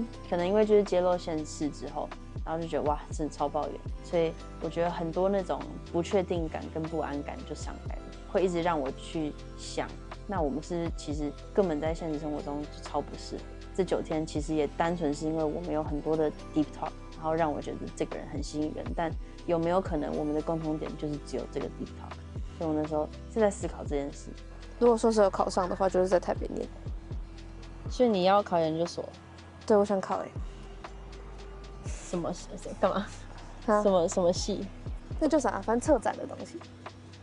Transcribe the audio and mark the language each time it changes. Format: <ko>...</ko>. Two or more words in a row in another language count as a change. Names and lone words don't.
<zh>可能因為就是揭露現實之後，然後就覺得哇，真的超抱怨，所以我覺得很多那種不確定感跟不安感就上來了，會一直讓我去想，那我們是其實根本在現實生活中就超不適合。這9天其實也單純是因為我們有很多的</zh> <en>deep talk，</en> <zh>然後讓我覺得這個人很吸引人，但有沒有可能我們的共同點就是只有這個</zh> <en>deep talk？</en> <zh>所以我那時候是在思考這件事。如果說是有考上的話，就是在台北念。所以你要考研究所？對，我想考什麼幹嘛？什麼系？那叫啥？反正策展的東西。</zh>